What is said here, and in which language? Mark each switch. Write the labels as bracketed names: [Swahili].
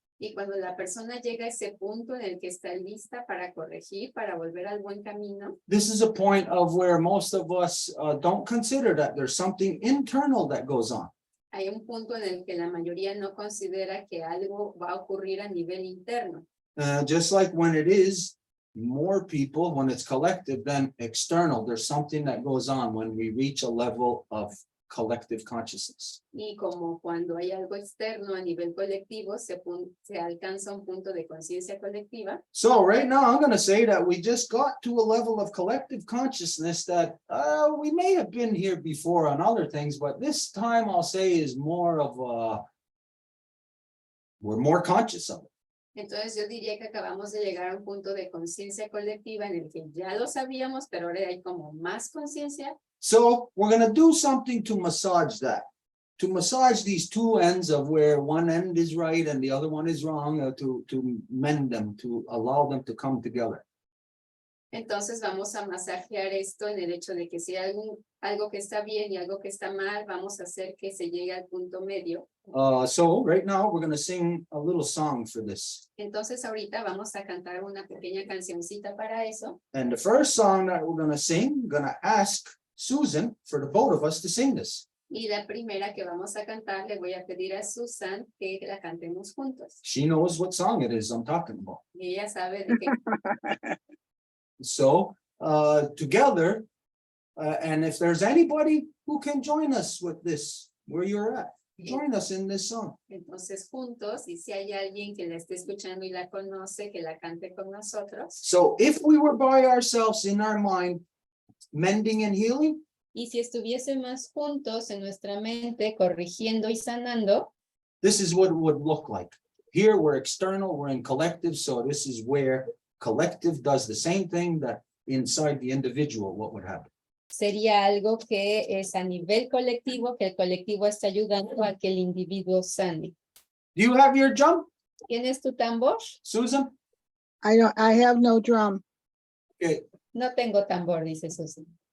[Spanish] Y cuando la persona llega a ese punto en el que está lista para corregir, para volver al buen camino, [English] This is a point of where most of us don't consider that there's something internal that goes on. [Spanish] hay un punto en el que la mayoría no considera que algo va a ocurrir a nivel interno. [English] Just like when it is more people, when it's collective than external, there's something that goes on when we reach a level of collective consciousness. [Spanish] Y como cuando hay algo externo a nivel colectivo, se alcanza un punto de conciencia colectiva. [English] So right now, I'm going to say that we just got to a level of collective consciousness that we may have been here before on other things, but this time I'll say is more of we're more conscious of it. [Spanish] Entonces yo diría que acabamos de llegar a un punto de conciencia colectiva en el que ya lo sabíamos, pero ahora hay como más conciencia. [English] So we're going to do something to massage that, to massage these two ends of where one end is right and the other one is wrong, to mend them, to allow them to come together. [Spanish] Entonces vamos a masajear esto en el hecho de que si hay algo que está bien y algo que está mal, vamos a hacer que se llegue al punto medio. [English] So right now we're going to sing a little song for this. [Spanish] Entonces ahorita vamos a cantar una pequeña cancioncita para eso. [English] And the first song that we're going to sing, we're going to ask Susan for the both of us to sing this. [Spanish] Y la primera que vamos a cantar, le voy a pedir a Susan que la cantemos juntos. [English] She knows what song it is I'm talking about. [Spanish] Y ella sabe de qué. [English] So together, and if there's anybody who can join us with this, where you're at, join us in this song. [Spanish] Entonces juntos, y si hay alguien que la esté escuchando y la conoce, que la cante con nosotros. [English] So if we were by ourselves in our mind, mending and healing, [Spanish] Y si estuviésemos juntos en nuestra mente, corrigiendo y sanando, [English] this is what it would look like. Here we're external, we're in collective, so this is where collective does the same thing that inside the individual, what would happen. [Spanish] sería algo que es a nivel colectivo, que el colectivo está ayudando a que el individuo sane. [English] Do you have your drum, [Spanish] ¿Tienes tu tambor? [English] Susan? I have no drum. Okay. [Spanish] No tengo tambor, dice Susan.